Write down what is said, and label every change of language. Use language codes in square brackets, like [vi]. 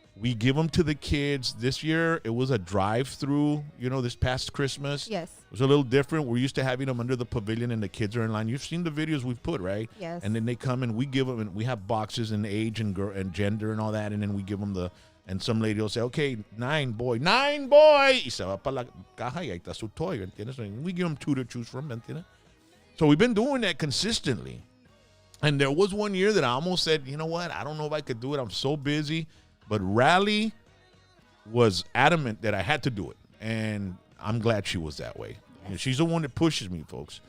[en] We give them to the kids. This year, it was a drive-through, this past Christmas. Yes. It was a little different. We're used to having them under the pavilion and the kids are in line. You've seen the videos we've put, right? Yes. And then they come and we give them, and we have boxes and age and gender and all that, and then we give them and some lady will say, okay, 9 boy. [es] Y se va para la caja y ahí está su toy, ¿entiendes? [en] And we give them 2 to choose from, [es] ¿entiendes? [en] So we've been doing that consistently. And there was one year that I almost said, you know what? I don't know if I could do it. I'm so busy. But Rally was adamant that I had to do it. And I'm glad she was that way. Yes. She's the one that pushes me, folks.